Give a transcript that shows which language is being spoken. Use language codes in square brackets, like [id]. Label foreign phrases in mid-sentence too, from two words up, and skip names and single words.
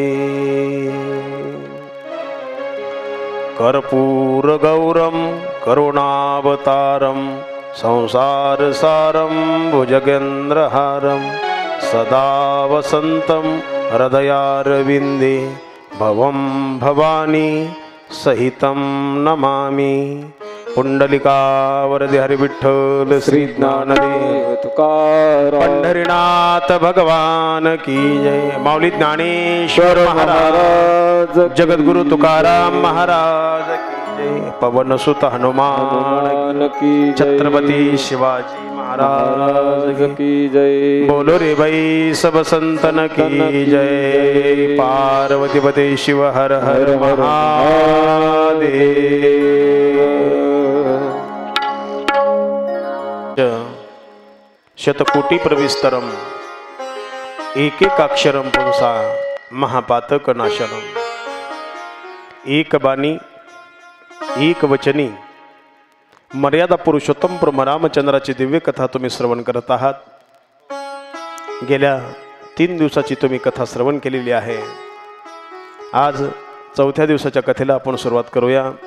[sa] कर्पूरगौरं करुणावतारं संसारसारं भुजगेन्द्रहारं सदा वसन्तं हृदयारविन्दे भवं भवानी सहितं नमामि। [hi] पुंडलिकावरदे हरिविठ्ठल श्री ज्ञानदेव तुकाराम पंढरीनाथ भगवान की जय। माऊली ज्ञानेश्वर महाराज जगद्गुरु तुकाराम महाराज की जय। पवन सुत हनुमान की जय। छत्रपति शिवाजी महाराज की जय। बोलो रे भाई सब संतन की जय। [sa] पार्वतीपते शिव हर हर महादेव। शतकोटि प्रविस्तरम एकेकाक्षरम पुंसा महापातक नाशनम। [mr] एक बाणी एक वचनी मर्यादा पुरुषोत्तम प्रभू रामचंद्राची दिव्य कथा तुम्ही श्रवण करत आहात। गेल्या 3 दिवसाची तुम्ही कथा श्रवण केलेली आहे। आज 4थ्या दिवसाच्या कथेला आपण सुरुवात करूया।